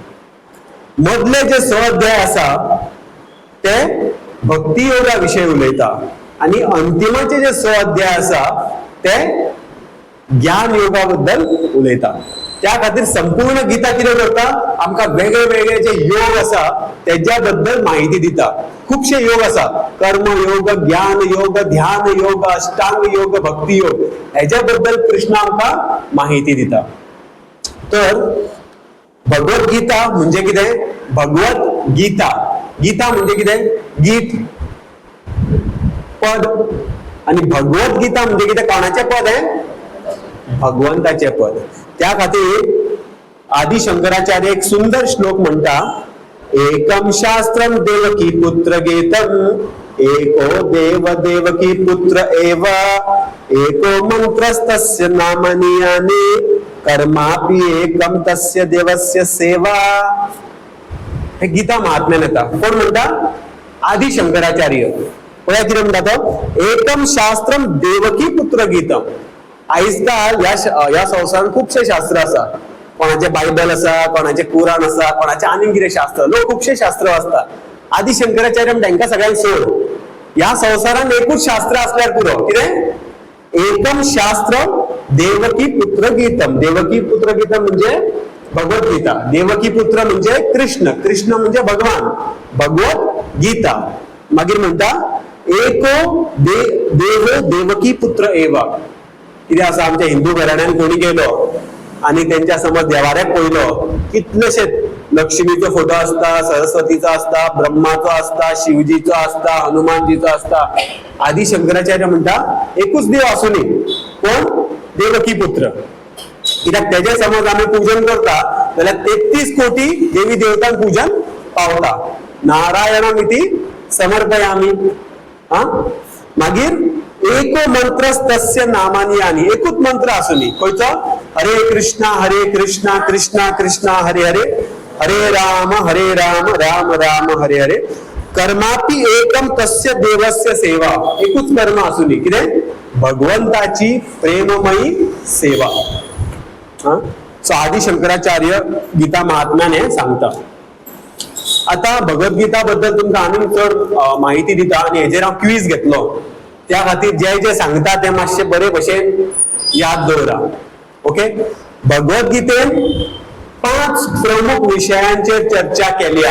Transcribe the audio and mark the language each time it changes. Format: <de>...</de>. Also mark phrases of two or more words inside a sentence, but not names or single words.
<kok>मधले जे 6 अध्याय आसा ते भक्ती योगा विषयी उलयता आणि अंतिमाचे जे 6 अध्याय आसा ते ज्ञान योगा बद्दल उलयता. त्या खातीर संपूर्ण गीता कितें करता, आमकां वेगळे वेगळे जे योग आसा तेज्या बद्दल माहिती दिता. खूबशे योग आसा, कर्म योग, ज्ञान योग, ध्यान योग, अष्टांग योग, भक्ती योग, हेज्या बद्दल कृष्ण आमकां माहिती दिता. तर भगवद्गीता म्हणजे कितें? भगवत गीता. गीता म्हणजे कितें? गीत, पद. आणि भगवद्गीता म्हणजे कितें? कोणाचें पद आहे? भगवंताचे पद. त्या खातीर आदि शंकराचार्य एक सुंदर श्लोक म्हणटा,</kok> <sa>एकम शास्त्रम देवकी पुत्र गीतम एको देव देवकी पुत्र एव एको मंत्रस्तस्य नामानि यानि कर्मापि एकम तस्य देवस्य सेवा.</sa> <kok>हे गीता महात्म्यान येता. कोण म्हणता? आदि शंकराचार्य. पळया कितें म्हणटा तो,</kok> <sa>एकम शास्त्रम देवकी पुत्र गीतम.</sa> <kok>आयज काल या संवसारात खूपशे शास्त्र आसा. कोणाचे बायबल आसा, कोणाचे कुराण आसा, कोणाचे आनीक कितें शास्त्र. लोक खूपशे शास्त्र वाचता. आदि शंकराचार्य तांकां सगळ्यांक सोड. या संवसारात एकूच शास्त्र असल्यार पुरो. कितें?</kok> <sa>एकम शास्त्र देवकी पुत्र गीतम. देवकी पुत्र गीतम</sa> <kok>म्हणजे भगवद्गीता. देवकी पुत्र म्हणजे कृष्ण. कृष्ण म्हणजे भगवान. भगवत गीता. मागीर म्हणता</kok> <sa>एको देव देवकी पुत्र एव.</sa> <kok>कितें आसा, आमच्या हिंदू घराण्यांत कोणी गेलो आणि त्यांच्या समोर देवाऱ्याक पळयलो, कितलेशे लक्ष्मीचो फोटो असता, सरस्वतीचो असता, ब्रह्माचो असता, शिवजीचो असता, हनुमानजीचो असता. आदि शंकराचार्य म्हणता एकूच देव आसूनी, कोण? देवकी पुत्र. कित्याक तेजे समज आमी पूजन करता जाल्यार 33 कोटी देवी देवतांक पूजन पावता.</kok> <sa>नारायणमिति समर्पयामी. मागीर एको मंत्रस्तस्य नामानि यानि.</sa> <kok>एकूच मंत्र आसूनी. खंयचो?</kok> <sa>हरे कृष्णा कृष्णा कृष्णा हरे हरे, हरे राम राम राम हरे हरे. कर्मापि एकम तस्य देवस्य सेवा.</sa> <kok>एकूच कर्म आसूनी. कितें? भगवंताची प्रेममयी सेवा. सो आदि शंकराचार्य गीता महात्म्याने सांगता. आता भगवद्गीता बद्दल तुमकां आनीक चड माहिती दिता आनी हेजेर हांव क्विज घेतलो. त्या खातीर जे जे सांगता ते मातशे बरे भशेन याद दवरा. ओके. भगवद्गीतेन 5 प्रमुख विशयांचेर चर्चा केल्या.</kok>